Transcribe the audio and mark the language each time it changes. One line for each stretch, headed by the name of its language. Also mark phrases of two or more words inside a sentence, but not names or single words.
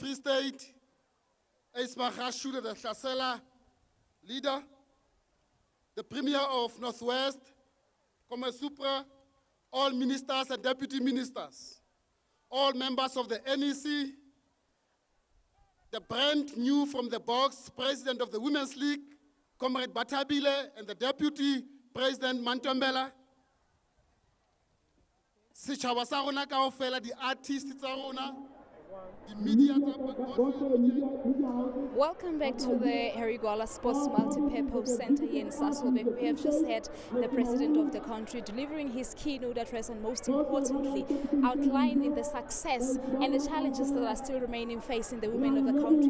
English: Free State, Ace Magashule, the Hlasela leader, the Premier of Northwest, Comma Supra, all ministers and deputy ministers, all members of the NEC, the brand new from the box President of the Women's League, Comrade Batabile, and the Deputy President Mantombela,
Southern Sotho: Sitjhaba sa rona kaofela,
English: the artists
Southern Sotho: tsa rona,
English: the media. Welcome back to the Harry Gwala Sports Multi-Purpose Center here in Sasolburg. We have just had the President of the country delivering his keynote address and most importantly outlining the success and the challenges that are still remaining facing the women of the country.